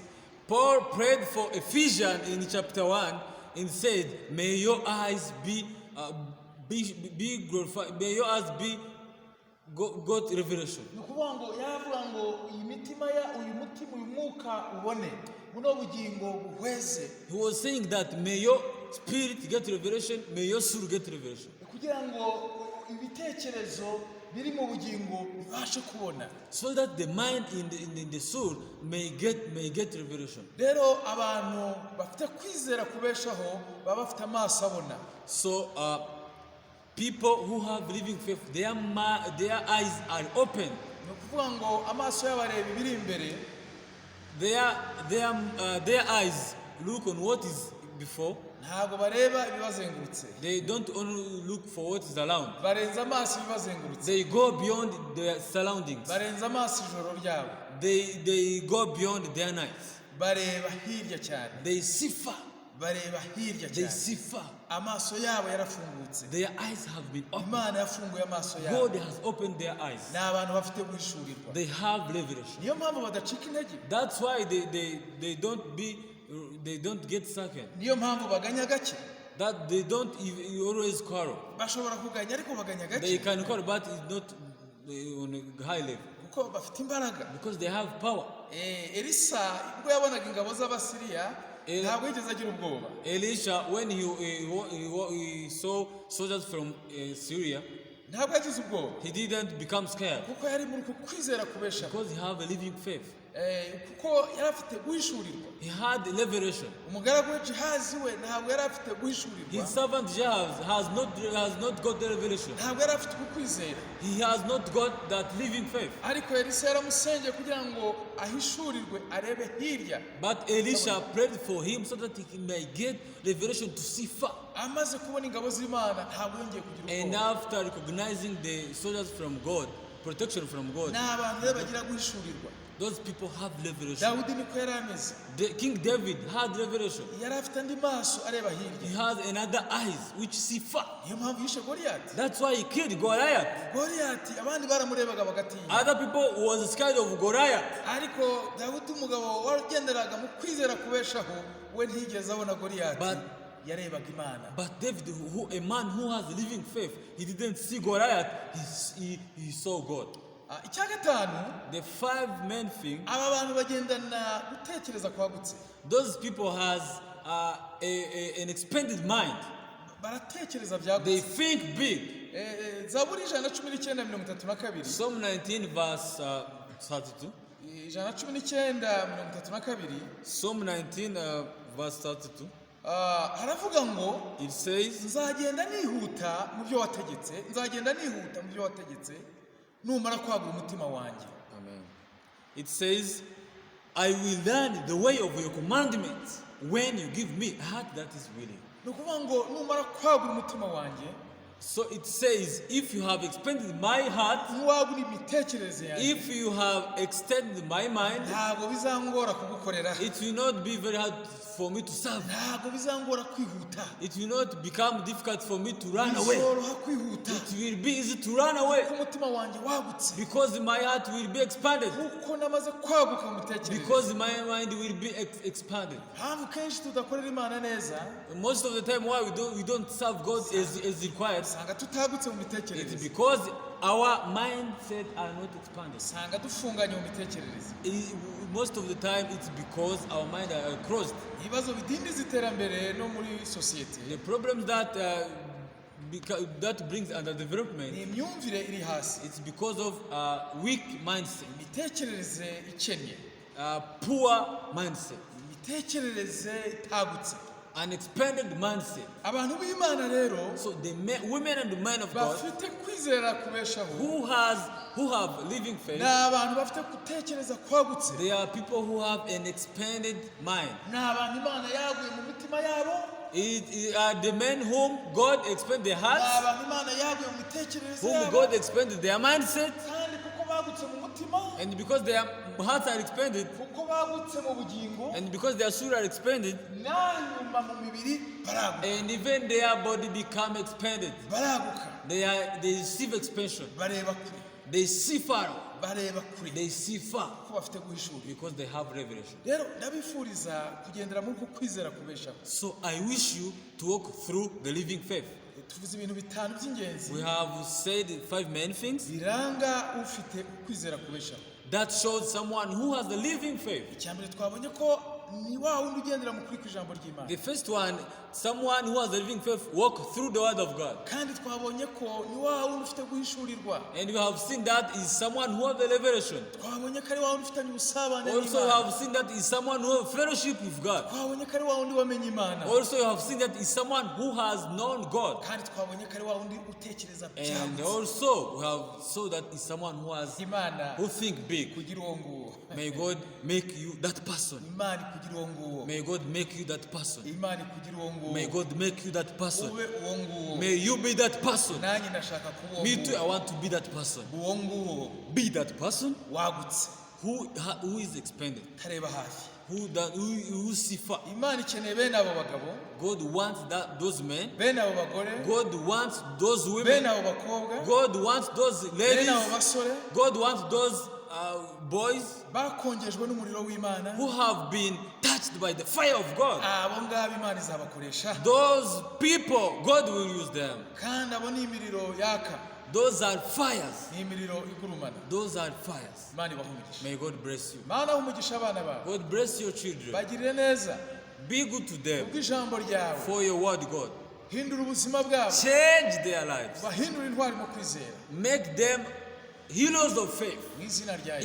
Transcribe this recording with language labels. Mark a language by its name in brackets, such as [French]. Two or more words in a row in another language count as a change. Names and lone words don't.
[English] Paul prayed for Ephesians in chapter 1 and said, may your eyes be glorified, may your eyes be God revelation. [Kinyarwanda] Ni ukuvuga ngo yavuga ngo uyu mutima uyu mwuka ubone buno bugingo buhweze. [English] He was saying that may your spirit get revelation, may your soul get revelation. [Kinyarwanda] Kugira ngo ibitekerezo biri mu bugingo bibashe kubona. [English] So that the mind in the soul may get revelation. [Kinyarwanda] Rero abantu bafite kwizera kubeshaho baba bafite amaso abona. [English] So people who have living faith, their eyes are open. [Kinyarwanda] Ni ukuvuga ngo amaso y'abareba ibiri imbere. [English] Their eyes look on what is before. [Kinyarwanda] Ntabwo bareba ibibazengurutse. [English] They don't only look for what is around. [Kinyarwanda] Barenza amaso ibibazengurutse. [English] They go beyond their surroundings. [Kinyarwanda] Barenza amaso ijoro ryabo. [English] They go beyond their nights. [Kinyarwanda] Bareba hirya cyane. [English] They see far. [Kinyarwanda] Bareba hirya [English] They [Kinyarwanda] cyane. [English] see far. [Kinyarwanda] Amaso yabo yarafungutse. [English] Their eyes have been opened. [Kinyarwanda] Imana yafunguye amaso yabo. [English] God has opened their eyes. [Kinyarwanda] Ni abantu bafite guhishurirwa. [English] They have revelation. [Kinyarwanda] Niyo mpamvu badacika intege. [English] That's why they don't get second. [Kinyarwanda] Niyo mpamvu baganya gake. [English] That they don't always quarrel. [Kinyarwanda] Bashobora kuganya ariko baganya [English] They [Kinyarwanda] gake. [English] can quarrel, but it's not on a high level [Kinyarwanda] Kuko bafite imbaraga. [English] because they have power. [Kinyarwanda] Elisa ubwo yabonaga ingabo z'Abasiriya ntabwo yigeze agira ubwoba. [English] Elisha, when he saw soldiers from Syria, [Kinyarwanda] Ntabwo yagize ubwoba. [English] he didn't become scared [Kinyarwanda] Kuko yari muri kwizera kubesha. [English] because he have a living faith. [Kinyarwanda] Kuko yari afite guhishurirwa. [English] He had revelation. [Kinyarwanda] Umugaragu we Gehazi we ntabwo yari afite guhishurirwa. [English] His servant Jehovah has not got the revelation. [Kinyarwanda] Ntabwo yari afite ukwizera. [English] He has not got that living faith. [Kinyarwanda] Ariko Elisa yaramusengeye kugira ngo ahishurirwe arebe hirya. [English] But Elisha prayed for him so that he may get revelation to see far. [Kinyarwanda] Amaze kubona ingabo z'Imana ntabwo yongeye kugira [English] And [Kinyarwanda] ubwoba. [English] after recognizing the soldiers from God, protection from God, [Kinyarwanda] Ni abantu rero bagira guhishurirwa. [English] those people have revelation. [Kinyarwanda] Dawudi niko yari ameze. [English] King David had revelation. [Kinyarwanda] Yari afite andi maso areba [English] He [Kinyarwanda] hirya. [English] has another eyes which see far. [Kinyarwanda] Niyo mpamvu yishe Goliyati. [English] That's why he killed Goliath. [Kinyarwanda] Goliyati abandi baramurebaga bagatinya. [English] Other people was scared of Goliath. [Kinyarwanda] Ariko Dawudi umugabo wagenderaga mu kwizera kubeshaho we ntiyigeze abona Goliyati. [English] But- [Kinyarwanda] Yarebaga Imana. [English] But David, a man who has living faith, he didn't see Goliath, he saw God. [Kinyarwanda] Icya gatanu, [English] The five main thing, [Kinyarwanda] aba bantu bagendana gutekereza kwagutse. [English] those people has an expanded mind. [Kinyarwanda] Baratekereza [English] They [Kinyarwanda] byagutse. [English] think big. [Kinyarwanda] Zaburi 119:32. [English] Psalm 19 verse 32. 119:32. Psalm 19 verse 32. [Kinyarwanda] Haravuga ngo [English] It says, [Kinyarwanda] nzagenda nihuta mu byo wategetse, nzagenda nihuta mu byo wategetse numara kwagura umutima wanjye. Amen. [English] It says, I will learn the way of your commandments when you give me a heart that is willing. [Kinyarwanda] Ni ukuvuga ngo numara kwagura umutima wanjye, [English] So it says, if you have expanded my heart, [Kinyarwanda] niwagura imitekerereze yanjye, [English] if you have extended my mind, [Kinyarwanda] ntabwo bizangora kugukorera. [English] it will not be very hard for me to serve. [Kinyarwanda] ntabwo bizangora kwihuta, [English] It will not become difficult for me to run away. [Kinyarwanda] bizoroha kwihuta, [English] It will be easy to run away [Kinyarwanda] kuko umutima wanjye wagutse, [English] because my heart will be expanded, [Kinyarwanda] kuko namaze kwaguka mu mitekerereze. [English] because my mind will be expanded. [Kinyarwanda] Mpamvu kenshi tudakorera Imana neza, [English] Most of the time why we don't serve God as required, [Kinyarwanda] usanga tutagutse mu [English] it's [Kinyarwanda] mitekerereze, [English] because our mindset are not expanded. [Kinyarwanda] usanga dufunganye mu mitekerereze. [English] Most of the time it's because our mind are closed. [Kinyarwanda] Ibibazo bidindiza iterambere no muri sosiyete [English] The problems that that brings under [Kinyarwanda] ni [English] development, [Kinyarwanda] imyumvire iri hasi, [English] it's because of weak mindset, [Kinyarwanda] imitekerereze ikennye, [English] poor mindset, [Kinyarwanda] imitekerereze itagutse. [English] an expanded mindset. [Kinyarwanda] Abantu b'Imana rero [English] So the women and the men of God [Kinyarwanda] bafite kwizera kubeshaho, [English] who have living faith, [Kinyarwanda] ni abantu bafite gutekereza kwagutse, [English] they are people who have an expanded mind. [Kinyarwanda] ni abantu Imana yaguye mu mitima yabo, [English] It are the men whom God expanded their [Kinyarwanda] ni [English] hearts, [Kinyarwanda] abantu Imana yaguye mu mitekerereze [English] whom [Kinyarwanda] yabo, [English] God expanded their mindset, [Kinyarwanda] kandi kuko bagutse mu mutima, [English] and because their hearts are expanded, [Kinyarwanda] kuko bagutse mu bugingo, [English] and because their soul are expanded, [Kinyarwanda] nanyuma mu mibiri baraguka, [English] and even their body become expanded. [Kinyarwanda] baraguka, [English] They receive expansion. [Kinyarwanda] bareba kure, [English] They see far. [Kinyarwanda] bareba kure, [English] They see far [Kinyarwanda] kuko bafite guhishura. [English] because they have revelation. [Kinyarwanda] Rero ndabifuriza kugendera muri uku kwizera kubeshaho. [English] So I wish you to walk through the living faith. [Kinyarwanda] Tuvuze ibintu bitanu by'ingenzi [English] We have said 5 main things [Kinyarwanda] biranga ufite ukwizera kubeshaho. [English] that shows someone who has the living faith. [Kinyarwanda] Icya mbere twabonye ko ni wa wundi ugendera mu kuri kw'ijambo ry'Imana, [English] The first one, someone who has the living faith walk through the word of God. [Kinyarwanda] kandi twabonye ko ni wa wundi ufite guhishurirwa, [English] And we have seen that is someone who has the revelation. [Kinyarwanda] twabonye ko ari wa wundi ufitanye ubusabane [English] Also we [Kinyarwanda] n'Imana, [English] have seen that is someone who has fellowship with God. [Kinyarwanda] twabonye ko ari wa wundi wamenye Imana, [English] Also you have seen that is someone who has known God. [Kinyarwanda] kandi twabonye ko ari wa wundi utekereza [English] And [Kinyarwanda] byagutse. [English] also we have saw that is someone [Kinyarwanda] Imana [English] who think big. [Kinyarwanda] kugira uwo nguwo, [English] May God make you that person. [Kinyarwanda] Imana kugira uwo nguwo, [English] May God make you that person. [Kinyarwanda] Imana kugira uwo nguwo, [English] May God make you that person. [Kinyarwanda] ube uwo nguwo. [English] May you be that person. [Kinyarwanda] Nanjye ndashaka kuba uwo [English] Me too, I [Kinyarwanda] nguwo, [English] want to be that person. [Kinyarwanda] uwo nguwo [English] Be that person [Kinyarwanda] wagutse, [English] who is expanded, [Kinyarwanda] tareba hafi. [English] who see far. [Kinyarwanda] Imana ikeneye bene abo bagabo, [English] God wants those men. [Kinyarwanda] bene abo bagore, [English] God wants those [Kinyarwanda] bene [English] women. [Kinyarwanda] abo bakobwa, [English] God wants those [Kinyarwanda] bene [English] ladies. [Kinyarwanda] abo basore [English] God wants those boys [Kinyarwanda] bakongejwe n'umuriro w'Imana. [English] who have been touched by the fire of God. [Kinyarwanda] Abo ngabo Imana izabakoresha, [English] Those people, God will use them. [Kinyarwanda] kandi abo ni imiriro yaka, [English] Those are fires. [Kinyarwanda] ni imiriro igurumana. [English] Those are fires. [Kinyarwanda] Imana ibahumugisha. [English] May God bless you. [Kinyarwanda] Mana umugisha abana bawe, [English] God bless your children. [Kinyarwanda] bagirire neza [English] Be good to them [Kinyarwanda] kubw'ijambo ryawe, [English] for your word, God. [Kinyarwanda] hindura ubuzima bwabo, [English] Change their lives. [Kinyarwanda] bahindura intwari mu kwizera, [English] Make them heroes of faith. [Kinyarwanda] mu izina rya [English] In